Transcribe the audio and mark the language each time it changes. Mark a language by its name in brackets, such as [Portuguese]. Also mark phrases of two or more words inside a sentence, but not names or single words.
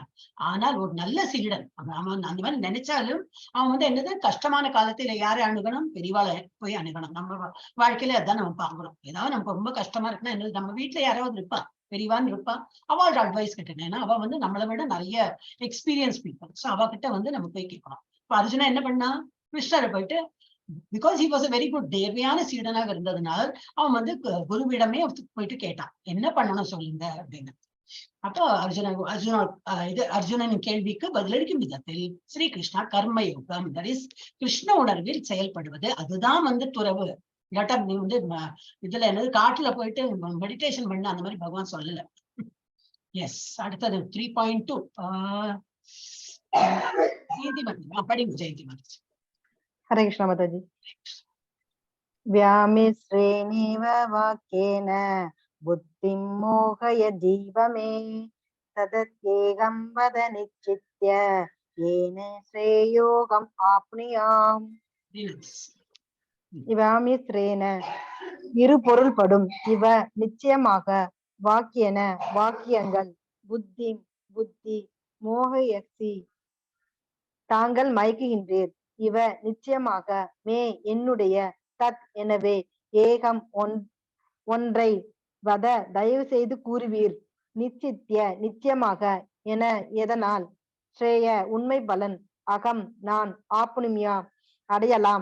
[Tamil] ஆனால் ஒரு நல்ல சீடன் அவன் அந்த மாதிரி நினைச்சாலும் அவன் என்னது கஷ்டமான காலத்துல யாரை அணுகணும்? பெரியவாளை போய் அணுகணும். நம்ம வாழ்க்கையில அதான் நம்ம பாக்குறோம். ஏதாவது நமக்கு ரொம்ப கஷ்டமா இருக்குன்னா என்னது, நம்ம வீட்டுல யாராவது இருப்பா, பெரியவான்னு இருப்பா, அவளோட அட்வைஸ் கிட்ட. ஏன்னா அவ நம்மளை விட நிறைய [English] experience people. [Tamil] சோ அவகிட்ட நம்ம போய் கேட்கணும். இப்ப அர்ஜுனா என்ன பண்ணா? கிருஷ்ணரை போயிட்டு, [English] because he was a very good [Tamil] தேவையான சீடனாக இருந்ததுனால் அவன் குருவிடமே போயிட்டு கேட்டான், என்ன பண்ணணும் சொல்லுங்க அப்படின்னு. அப்போ அர்ஜுனன் கேள்விக்கு பதிலளிக்கும் விதத்தில் ஸ்ரீ கிருஷ்ணா கர்மயோகம், [English] that is [Tamil] கிருஷ்ண உணர்வில் செயல்படுவது, அதுதான் துறவு. இல்லாட்டா நீ இதுல என்னது காட்டுல போயிட்டு மெடிடேஷன் பண்ண அந்த மாதிரி பகவான் சொல்லல. எஸ், அடுத்தது 3.2 படிங்க ஜெயந்தி மாதாஜி. ஹரே கிருஷ்ணா மாதாஜி. [Sanskrit] व्यामिश्रेणेव वाक्येन बुद्धिं मोहय जीवमे तदत्येकं वद निश्चित्य येन श्रेयोगम् आप्नुयाम्. [Tamil] व्यामिश्रेण இரு பொருள்படும். இவ நிச்சயமாக, வாக்கியன வாக்கியங்கள், புத்தி புத்தி, மோகயசி தாங்கள் மயக்குகின்றீர். இவ நிச்சயமாக, மே என்னுடைய, தத் எனவே, ஏகம் ஒன்றை, வத தயவு செய்து கூறுவீர், நிச்சித்ய நிச்சயமாக, என எதனால், ஸ்ரேய உண்மை பலன், அகம் நான், ஆப்னுமியா அடையலாம்.